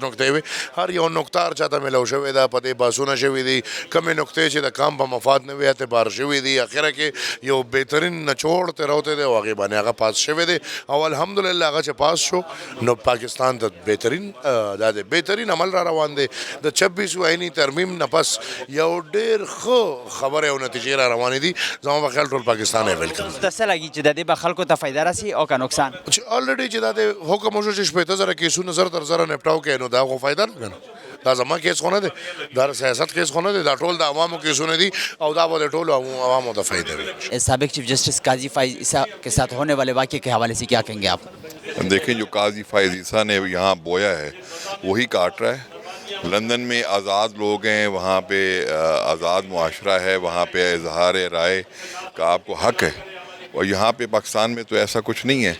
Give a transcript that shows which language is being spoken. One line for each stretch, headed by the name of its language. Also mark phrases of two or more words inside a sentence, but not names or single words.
Pashto: نقطې وي هر یو نقطه هر چاته میلاو شوې ده په دې بحثونه شوي دي کمې نقطې چې د کام په مفاد نه وي اعتبار شوي دي اخره کې یو بهترین نچوړ تېروتی دی او هغې باندې هغه پاس شوی دی او الحمدلله هغه چې پاس شو نو پاکستان ته بهترین دا د بهترین عمل را روان دی د 26
Urdu: آئینی ترمیم
Pashto: نه پس یو ډېر ښه خبرې او نتیجې را روانې دي زما په خیال ټول پاکستان یې ویلکم ته څه لګي چې د دې به خلکو ته فایده رسي او که نقصان؟ چې الریډي چې دا د حکم وشو چې 15,000 کیسونه زر تر زره نپټاو کوي نو دا خو فایده نه دا زما کیس خو نه دی، دا سیاست کیس خو نه دی، دا ټول د عوامو کیسونه دي او دا به د ټولو عوامو ته فائدہ وي.
Urdu: سابق چیف جسٹس قاضی فائز عیسیٰ کے ساتھ ہونے والے واقعے کے حوالے سے کیا کہیں گے آپ؟ دیکھیں جو قاضی فائز عیسیٰ نے یہاں بویا ہے وہی کاٹ رہا ہے. لندن میں آزاد لوگ ہیں، وہاں پہ آزاد معاشرہ ہے، وہاں پہ اظہار رائے کا آپ کو حق ہے، اور یہاں پہ پاکستان میں تو ایسا کچھ نہیں ہے.